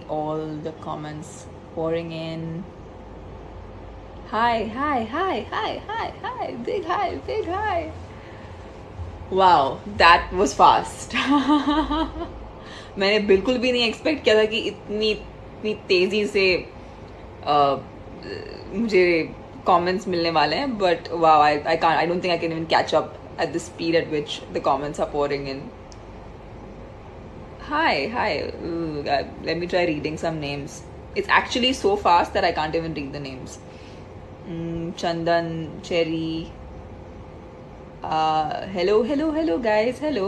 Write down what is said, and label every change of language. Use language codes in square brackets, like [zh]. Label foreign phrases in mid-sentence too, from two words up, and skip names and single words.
[en] all the comments pouring in. Hi, hi, hi, hi, hi, hi, big hi. Wow, that was fast. [hi] मैंने बिल्कुल भी नहीं एक्सपेक्ट किया था कि इतनी इतनी तेजी से मुझे कमेंट्स मिलने वाले हैं, [en] but wow, I don't think I can even catch up at the speed at which the comments are pouring in. Hi. Let me try reading some names. It's actually so fast that I can't even read the names. Chandan, Cherry. Hello, guys.